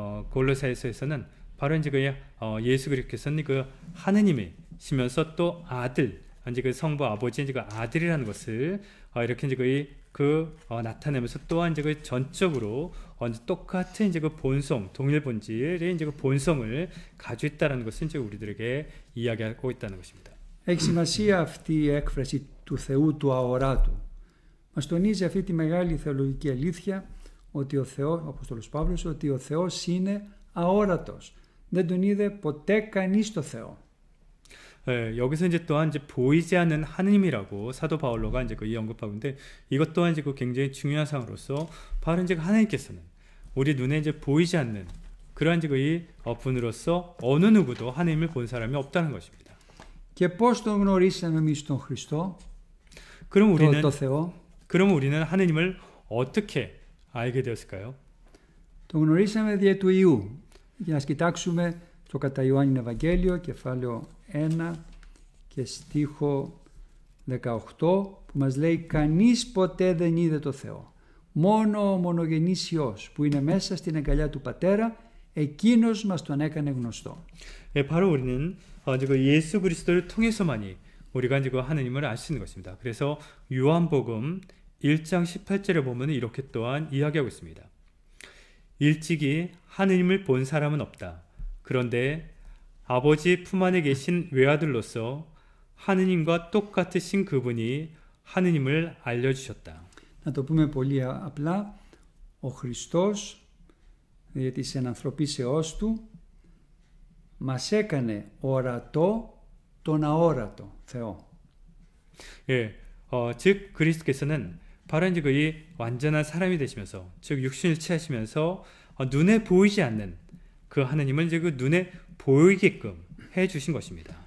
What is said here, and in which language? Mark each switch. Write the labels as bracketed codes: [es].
[ko] 골로사에서는 바로 이제 그 예수 그리스도께서는 그 하느님이시면서 또 아들, 이제 그 성부 아버지 이제 그 아들이라는 것을 이렇게 이제 나타내면서 또한 이제 그 전적으로 똑같은 이제 그 본성, 동일 본질의 이제 그 본성을 가지고 있다는 것을 이제 우리들에게 이야기하고 있다는 것입니다. [el] Έχει σημασία αυτή η έκφραση του Θεού του αοράτου. Μας τονίζει αυτή τη μεγάλη θεολογική αλήθεια ότι ο Θεός, ο Απόστολος Παύλος, ότι ο Θεός είναι αόρατος. Δεν τον είδε ποτέ κανείς το Θεό. [ko] 예, 여기서 이제 또한 이제 보이지 않는 하느님이라고 사도 바울로가 이제 이 언급하고 있는데 이것 또한 이제 굉장히 중요한 사항으로서 바로 이제 하나님께서는 우리 눈에 이제 보이지 않는 그러한 이제 이 분으로서 어느 누구도 하나님을 본 사람이 없다는 것입니다. [el] Και πώς τον γνωρίσαμε εμείς τον Χριστό, [ko] 그럼 [el] το Θεό? [ko] 그럼 우리는 하느님을 어떻게 알게 되었을까요? [el] Τον γνωρίσαμε δια του Ιού. Για να κοιτάξουμε το κατά Ιωάννην Ευαγγέλιο, κεφάλαιο 1 και στίχο 18, που μας λέει «Κανείς ποτέ δεν είδε το Θεό. Μόνο ο μονογενής Υιός που είναι μέσα στην αγκαλιά του Πατέρα, εκείνος μας τον έκανε γνωστό». [ko] 바로 우리는 이제 그 예수 그리스도를 통해서만이 우리가 이제 그 하느님을 알 수 있는 것입니다. 그래서 요한복음 1장 18절에 보면 이렇게 또한 이야기하고 있습니다. 일찍이 하느님을 본 사람은 없다. 그런데 아버지 품 안에 계신 외아들로서 하느님과 똑같으신 그분이 하느님을 알려주셨다. [el] Να το πούμε πολύ απλά, ο Χριστός, για της ενανθρωπίσεώς του, μας έκανε ορατό τον αόρατο Θεό. [ko] 예, 즉 그리스도께서는 바로 이제 그의 완전한 사람이 되시면서, 즉 육신을 취하시면서 눈에 보이지 않는 그 하느님을 이제 그 눈에 보이게끔 해 주신 것입니다.